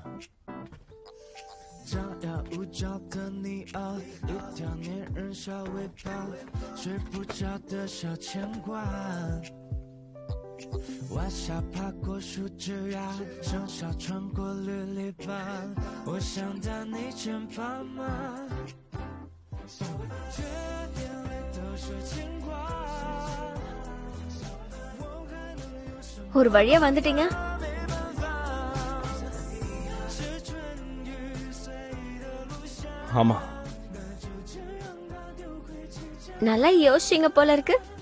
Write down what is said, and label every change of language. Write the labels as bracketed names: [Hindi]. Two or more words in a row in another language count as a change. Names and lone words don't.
[Chinese] 张牙舞爪的你啊，一条粘人小尾巴，睡不着的小牵挂。晚霞爬过树枝呀，盛夏穿过绿篱笆，我想到你肩膀吗？这眼泪都是牵挂。 [Tamil] ஒரு வழியா வந்துட்டீங்க. ஆமா, நல்லா யோசிச்சீங்க போல இருக்கு.